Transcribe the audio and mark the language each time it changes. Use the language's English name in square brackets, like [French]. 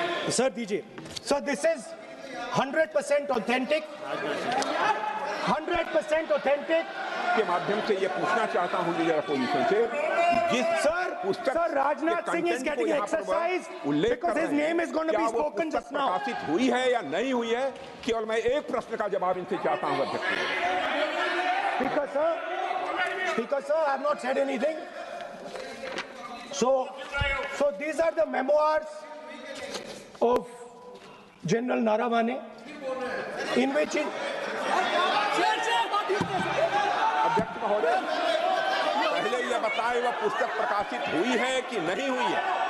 [English] Sir, DJ. So this is 100% authentic. 100% authentic. [Hindi] के माध्यम से ये पूछना चाहता हूं लीडर अपोजिशन से, जिस [English] Sir, Rajnath Singh is getting exercised because his name is going to be spoken just now. [Hindi] प्रकाशित हुई है या नहीं हुई है, केवल मैं एक प्रश्न का जवाब इनसे चाहता हूं अध्यक्ष। [English] Speaker sir, I have not said anything. So these are the memoirs of General Naravane, in which [Hindi] अध्यक्ष महोदय, पहले यह बताएं वह पुस्तक प्रकाशित हुई है कि नहीं हुई है?